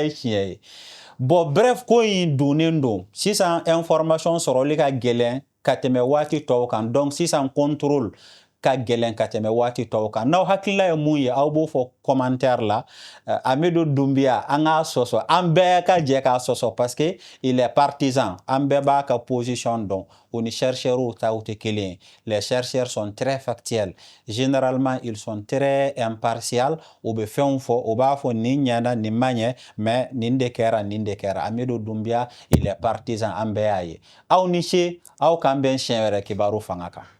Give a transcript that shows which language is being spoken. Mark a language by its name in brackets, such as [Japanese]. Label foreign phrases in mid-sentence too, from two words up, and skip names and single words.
[Bambara] ye tiɲɛ ye [French] bon bref [Bambara] ko in donnen don sisan information sɔrɔli ka gɛlɛn ka tɛmɛ waati tɔw kan donc sisan contrôle ka gɛlɛn ka tɛmɛ waati tɔw kan n'aw hakilila ye mun ye aw b'o fɔ commentaire la Amidou Doumbia an k'a sɔsɔ an bɛɛ ka jɛ k'a sɔsɔ [French] parce que il est partisan [Bambara] an bɛɛ b'a ka position dɔn o ni chercheurs taw tɛ kelen ye [French] les chercheurs sont très factuels généralement ils sont très impartials [Bambara] u bɛ fɛnw fɔ u b'a fɔ nin ɲɛna nin ma ɲɛ mais nin de kɛra Amidou Doumbia [French] il est partisan [Bambara] an bɛɛ y'a ye aw ni ce aw k'an bɛn siɲɛ wɛrɛ kibaru fanga kan